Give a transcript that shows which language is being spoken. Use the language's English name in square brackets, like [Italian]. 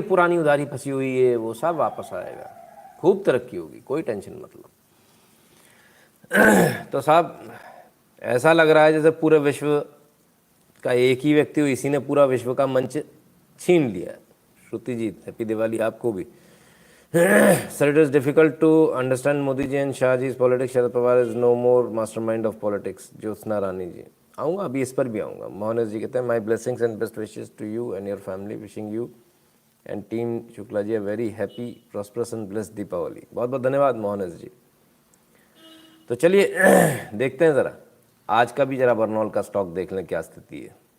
[Hindi] पुरानी उधारी फंसी हुई है वो सब वापस आएगा, खूब तरक्की होगी, कोई टेंशन मत लो। तो साहब ऐसा लग रहा है जैसे पूरे विश्व का एक ही व्यक्ति हो, इसी ने पूरा विश्व का मंच छीन लिया। श्रुति जी हैप्पी दिवाली आपको भी। [English] Sir, it is difficult to understand Modi ji and Shah ji's politics. Sharad Pawar is no more mastermind of politics. Jyotsna Rani ji, [Hindi] आऊँगा, अभी इस पर भी आऊँगा। मोहन जी कहते हैं [English] My blessings and best wishes to you and your family, wishing you and team Shukla ji a very happy prosperous and blessed Deepavali. [Hindi] बहुत बहुत धन्यवाद मोहन जी। तो चलिए देखते हैं ज़रा आज का भी, जरा बर्नौल का स्टॉक देख लें क्या स्थिति है।